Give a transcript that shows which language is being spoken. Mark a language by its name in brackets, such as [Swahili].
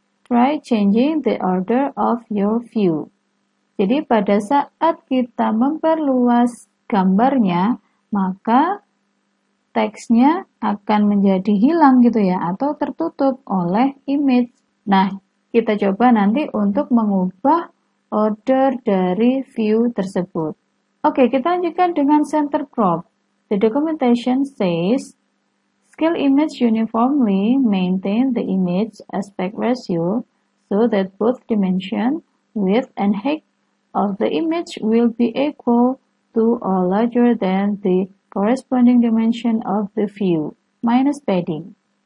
[English] Try changing the order of your view. [Indonesian] Jadi pada saat kita memperluas gambarnya, maka teksnya akan menjadi hilang gitu ya, atau tertutup oleh image. Nah, kita coba nanti untuk mengubah order dari view tersebut. Oke, kita lanjutkan dengan center crop. [English] The documentation says, scale image uniformly maintain the image aspect ratio so that both dimension, width, and height of the image will be equal to or larger than the corresponding dimension of the view, minus padding.